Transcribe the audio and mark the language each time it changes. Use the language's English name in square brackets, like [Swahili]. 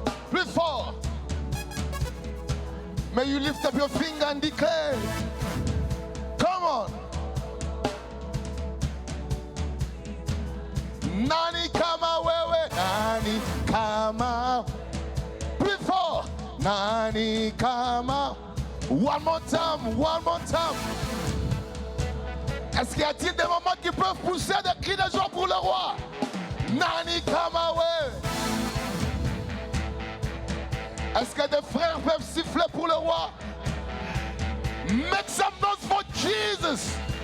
[English] Before, may you lift up your finger and declare. Come on. [Swahili] Nani kama wewe, nani kama. [English] Before, [Swahili] nani kama. [English] One more time, one more time. [French] Est-ce qu'il y a-t-il des moments qui peuvent pousser des cris de joie pour le roi? [Swahili] Nani kama wewe. [French] Est-ce que des frères peuvent siffler pour le roi? [English] Make some noise for Jesus.